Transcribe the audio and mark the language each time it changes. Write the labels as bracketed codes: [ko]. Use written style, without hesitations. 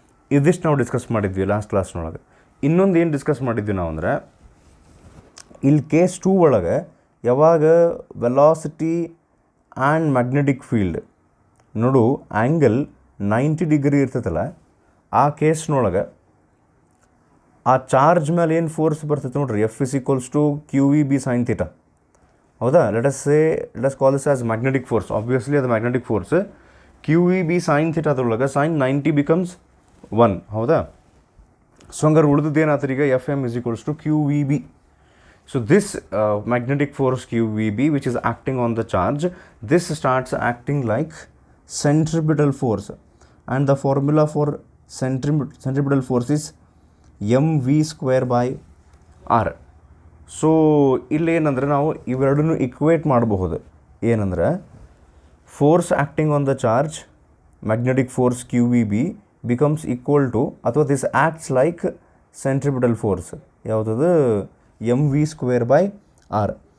[kn] ಇದಿಷ್ಟು ನಾವು ಡಿಸ್ಕಸ್ ಮಾಡಿದ್ವಿ ಲಾಸ್ಟ್ ಕ್ಲಾಸ್ನೊಳಗೆ. ಇನ್ನೊಂದು ಏನು ಡಿಸ್ಕಸ್ ಮಾಡಿದ್ವಿ ನಾವು ಅಂದರೆ, ಇಲ್ಲಿ ಕೇಸ್ 2 ಒಳಗೆ ಯಾವಾಗ ವೆಲಾಸಿಟಿ ಆ್ಯಂಡ್ ಮ್ಯಾಗ್ನೆಟಿಕ್ ಫೀಲ್ಡ್ ನೋಡು ಆ್ಯಂಗಲ್ 90 ಡಿಗ್ರಿ ಇರ್ತೈತಲ್ಲ, ಆ ಕೇಸ್ನೊಳಗೆ ಆ ಚಾರ್ಜ್ ಮೇಲೆ ಏನು ಫೋರ್ಸ್ ಬರ್ತೈತೆ ನೋಡ್ರಿ, [en] F is equals to Q V B sine theta. ಹೌದಾ? Let us call this as magnetic force. Obviously ಅದು magnetic force. Q V B sine ಥೀಟಾದೊಳಗೆ sine 90 becomes 1. ಹೌದಾ? So [kn] ಹಂಗಾರೆ ಉಳಿದದ್ದು ಏನಾಗ್ತದೆ ಈಗ, [en] F M is equals to Q V B. So this magnetic force QVB which is acting on the charge, this starts acting like centripetal force and the formula for centripetal force is mv²/r. [kn] So ಇಲ್ಲೇನಂದ್ರೆ ನಾವು ಇವೆರಡನ್ನೂ equate ಮಾಡಬಹುದು. [en] ಏನಂದ್ರೆ force acting on the charge magnetic force QVB becomes equal to, ಅಥವಾ this acts like centripetal force ಯಾವುದದು mv²/r.